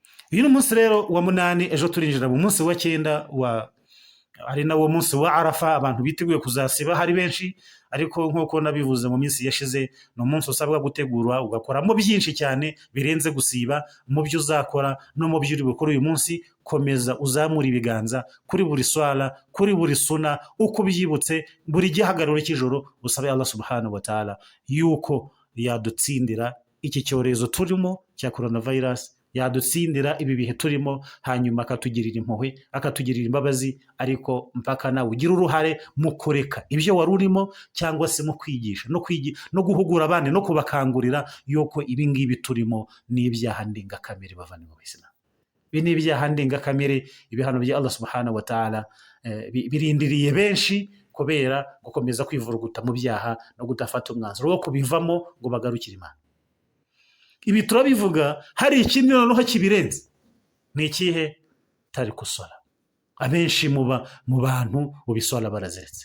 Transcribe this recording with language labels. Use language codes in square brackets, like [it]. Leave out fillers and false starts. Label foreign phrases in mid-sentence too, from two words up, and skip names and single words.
[rw] uyu ni umunsi rero wa munani, ejo turinjira mu munsi wa cyenda ari nawo munsi wa Arafa, abantu biteguye kuzasiba hari benshi, ariko nk'uko nabivuze mu minsi yashize, ni umunsi usabwa gutegurwa ugakoramo byinshi cyane birenze gusiba. mu byo uzakora no mu byo uri bukore uyu munsi, komeza uzamura ibiganza kuri buri swala, kuri buri suna, uko ubyibutse buri gihagararo cy'ijoro, usabe Allah [ar] subhanahu wa ta'ala [rw] yuko yadutsindira iki cyorezo turimo cya coronavirus, yadutsindira ibi bihe turimo, hanyuma akatugirira impuhwe, akatugirira imbabazi, ariko mpaka nawe ugira uruhare mu kureka ibyo wari urimo, cyangwa se mu kwigisha no guhugura abandi no kubakangurira yuko ibi ngibi turimo ni ibyaha ndengakamere. bavandimwe b'Isilamu, ibi ni ibyaha ndengakamere. Ibihano bya Allah [ar] subhanahu wa ta'ala [rw] birindiriye benshi kubera gukomeza kwivuruguta mu byaha no kudafata umwanzuro wo kubivamo ngo bagarukire Imana. Ibi turabivuga, hari ikindi noneho kibirenze. Ni ikihe? [ar] Tariku sala. [rw] Abenshi mu bantu ubisala barazeretse.